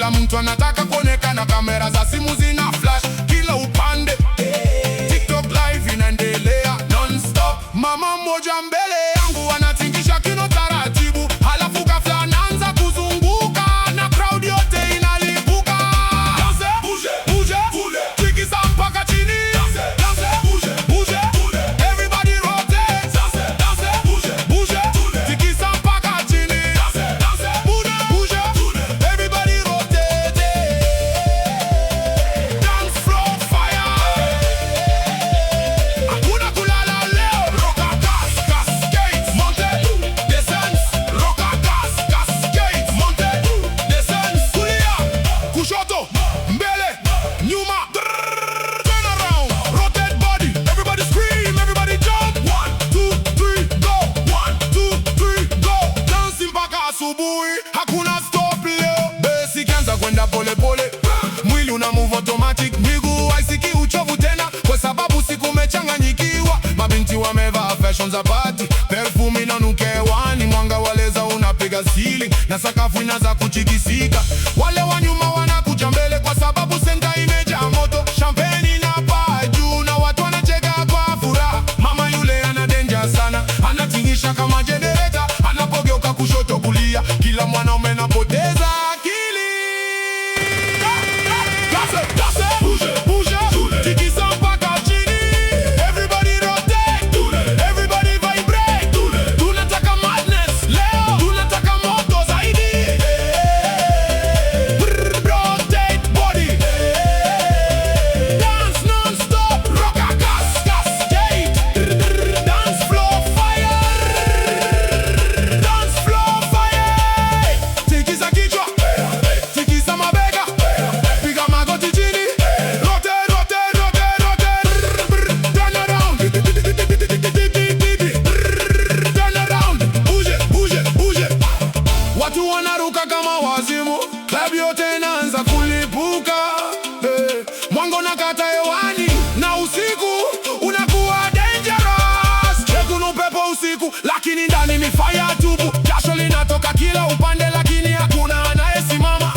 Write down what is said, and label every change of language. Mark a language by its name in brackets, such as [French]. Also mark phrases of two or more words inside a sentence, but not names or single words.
[Swahili] mtu anataka kuonekana, kamera za simu zina flash kila upande. TikTok live inaendelea non-stop. Mama mmoja mbele yangu anatingisha kino taratibu, halafu ghafla anaanza kuzunguka na crowd yote inalipuka. [French] Danse, bouge, [Swahili] tikisa mpaka chini. [French] Danse, bouge, [English] everybody rotate. [French] Danse, bouge, [Swahili] tikisa mpaka chini. [French] Danse, bouge, [English] everybody rotate. Dance floor fire. [Swahili] Hakuna kulala leo. [French] Roka cascade, monte, descends. Roka cascade, monte, descends. [Swahili] Kulia, kushoto, mbele, nyuma. [English] Turn around, rotate body. Everybody scream, everybody jump. 1, 2, 3, go. 1, 2, 3, go. [Swahili] Dance mpaka asubuhi, hakuna stop leo. Bass ikianza kwenda pole pole, mwili una [English] move automatic, [Swahili] miguu haisiki uchovu tena, kwa sababu siku umechanganyikiwa. Mabinti wamevaa fashion za party, perfume inanuka hewani, mwanga wa laser unapiga ceiling na sakafu inaanza kutikisika. Wale wa nyuma wanakuja mbele kwa sababu center imejaa moto. Champagne inapaa juu na watu wanacheka kwa furaha. Mama yule ana danger sana, anatingisha kama generator, anapogeuka kushoto kulia, kila mwanaume anapoteza akili. Bouge, tikisa mpaka chini. [English] Everybody rotate, everybody vibrate. [Swahili] Tunataka madness leo, tunataka moto zaidi. [English] Rotate body, dance non-stop. Roka cascade, dance floor fire. Dance floor fire. [Swahili] Tikisa kichwa, tikisa mabega, piga magoti chini. [English] Rotate. Turn around. Turn around. Bouge. [Swahili] Watu wanaruka kama wazimu, club yote inaanza kulipuka. Mwanga unakata hewani na usiku unakuwa dangerous. Kuna upepo usiku, lakini ndani ni fire tubu. Jasho linatoka kila upande, lakini hakuna anayesimama.